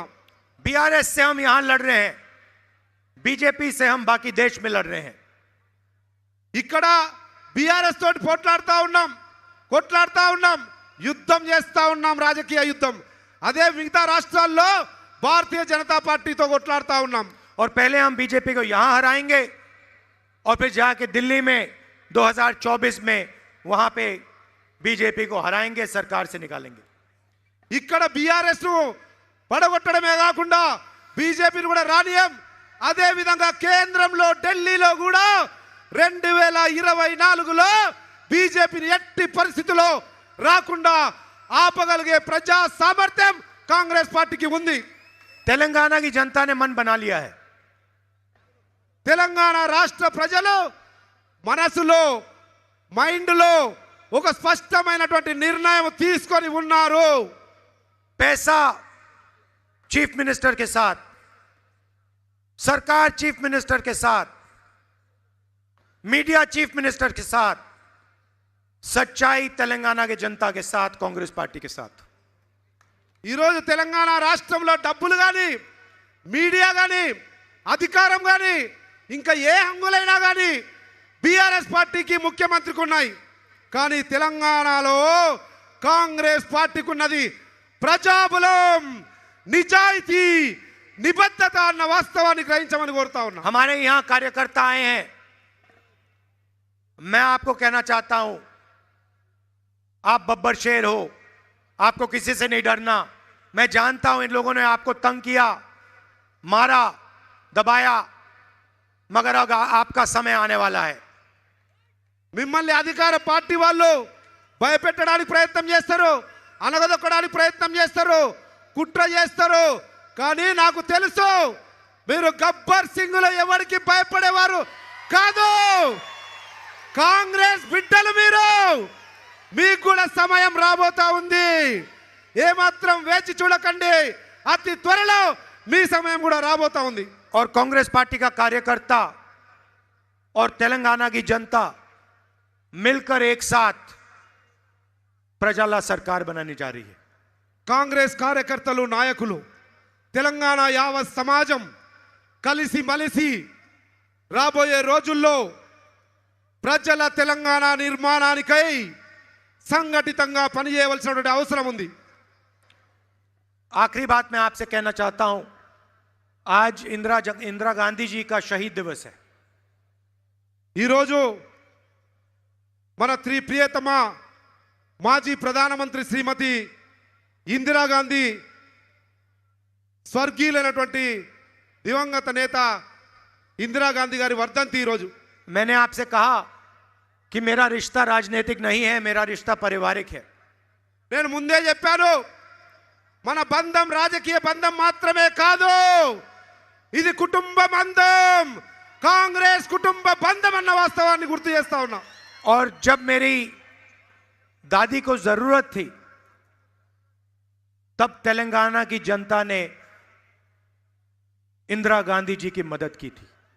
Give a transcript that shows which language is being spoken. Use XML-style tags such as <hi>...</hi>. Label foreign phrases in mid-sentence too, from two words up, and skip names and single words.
<hi>बीआरएस से हम यहां लड़ रहे हैं, बीजेपी से हम बाकी देश में लड़ रहे हैं।</hi> <te>ఇక్కడ బీఆర్ఎస్ తోటి కొట్లాడుతా ఉన్నాం, యుద్ధం చేస్తా ఉన్నాం, రాజకీయ యుద్ధం। అదే మిగతా రాష్ట్రాల్లో భారతీయ జనతా పార్టీతో కొట్లాడుతా ఉన్నాం।</te> <hi>और पहले हम बीजेपी को यहां हराएंगे और फिर जाके दिल्ली में 2024 में वहां पे बीजेपी को हराएंगे, सरकार से निकालेंगे।</hi> <te>ఇక్కడ బీఆర్ఎస్ ను పడగొట్టడమే కాకుండా బీజేపీని కూడా రానియం। అదే విధంగా కేంద్రంలో ఢిల్లీలో కూడా 2024లో బీజేపీని ఎట్టి పరిస్థితుల్లో రాకుండా ఆపగలిగే ప్రజా సామర్థ్యం కాంగ్రెస్ పార్టీకి ఉంది।</te> <hi>तेलंगाना की जनता ने मन बना लिया है।</hi> <te>తెలంగాణ రాష్ట్ర ప్రజలు మనసులో, మైండ్లో ఒక స్పష్టమైనటువంటి నిర్ణయం తీసుకొని ఉన్నారు।</te> <hi>पैसा</hi> <en>chief minister</en> <hi>के साथ, सरकार</hi> <en>chief minister</en> <hi>के साथ, मीडिया</hi> <en>chief minister</en> <hi>के साथ, सच्चाई तेलंगाना के जनता के साथ, कांग्रेस पार्टी के साथ।</hi> <te>ఈరోజు తెలంగాణ రాష్ట్రంలో డబ్బులు కానీ, మీడియా కానీ, అధికారం కానీ, ఇంకా ఏ హంగులైనా కానీ బీఆర్ఎస్ పార్టీకి, ముఖ్యమంత్రికి ఉన్నాయి। కానీ తెలంగాణలో కాంగ్రెస్ పార్టీకి ఉన్నది ప్రజాబలం, నిజాయితీ, నిబద్ధత అన్న వాస్తవాన్ని గ్రహించమని కోరుతా ఉన్నా।</te> <hi>हमारे यहां कार्यकर्ता आए हैं, मैं आपको कहना चाहता हूं, आप बब्बर शेर हो, आपको किसी से नहीं डरना। मैं जानता हूं इन लोगों ने आपको तंग किया, मारा, दबाया, मगर अब आपका समय आने वाला है।</hi> <te>మిమ్మల్ని అధికార పార్టీ వాళ్ళు భయపెట్టడానికి ప్రయత్నం చేస్తారు, అనగదొక్కడానికి ప్రయత్నం చేస్తారు, కుట్ర చేస్తారు। కానీ నాకు తెలుసు మీరు గబ్బర్ సింగ్లో ఎవరికి భయపడేవారు కాదు। కాంగ్రెస్ బిడ్డలు మీరు, మీకు కూడా సమయం రాబోతా ఉంది। ఏమాత్రం వేచి చూడకండి, అతి త్వరలో మీ సమయం కూడా రాబోతా ఉంది।</te> <hi>और कांग्रेस पार्टी का कार्यकर्ता और तेलंगाना की जनता मिलकर एक साथ प्रजाला सरकार बनाने जा रही है।</hi> <te>కాంగ్రెస్ కార్యకర్తలు, నాయకులు, తెలంగాణ యావత్ సమాజం కలిసి మలిసి రాబోయే రోజుల్లో ప్రజల తెలంగాణ నిర్మాణానికై సంఘటితంగా పనిచేయవలసినటువంటి అవసరం ఉంది।</te> <hi>आखिरी बात मैं आपसे कहना चाहता हूं, आज इंदिरा गांधी जी का शहीद दिवस है।</hi> <te>ఈరోజు మన ప్రియతమ మాజీ ప్రధానమంత్రి శ్రీమతి ఇందిరాగాంధీ, స్వర్గీయులైనటువంటి దివంగత నేత ఇందిరాగాంధీ గారి వర్ధంతి ఈరోజు।</te> <hi>मैंने आपसे कहा कि मेरा रिश्ता राजनीतिक नहीं है, मेरा रिश्ता पारिवारिक है।</hi> <te>నేను ముందే చెప్పాను, మన బంధం రాజకీయ బంధం మాత్రమే కాదు, ఇది కుటుంబ బంధం, కాంగ్రెస్ కుటుంబ బంధం అన్న వాస్తవాన్ని గుర్తు చేస్తా ఉన్నా।</te> <hi>और जब मेरी दादी को जरूरत थी तब तेलंगाना की जनता ने इंदिरा गांधी जी की मदद की थी।</hi>